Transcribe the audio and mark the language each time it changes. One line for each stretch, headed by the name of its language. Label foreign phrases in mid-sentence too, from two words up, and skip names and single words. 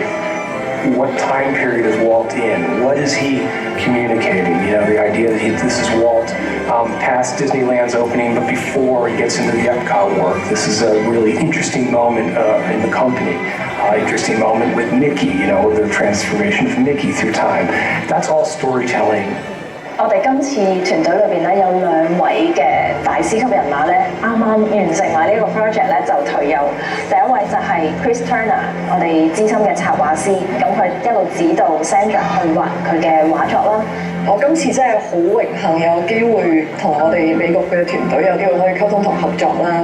English: What time period is Walt in? What is he communicating? You know, the idea that this is Walt past Disneyland's opening, but before he gets into the Epcot work. This is a really interesting moment in the company. Interesting moment with Mickey, you know, the transformation of Mickey through time. That's all storytelling.
Cantonese: 我哋今次團隊裏邊咧有2位嘅大師級人馬咧，啱啱完成埋呢個 project 咧就退休。第一位就係 Chris Turner， 我哋資深嘅插畫師，咁佢一路指導 Sandra 去畫佢嘅畫作啦。我今次真係好榮幸有機會同我哋美國嘅團隊有機會可以溝通同合作啦。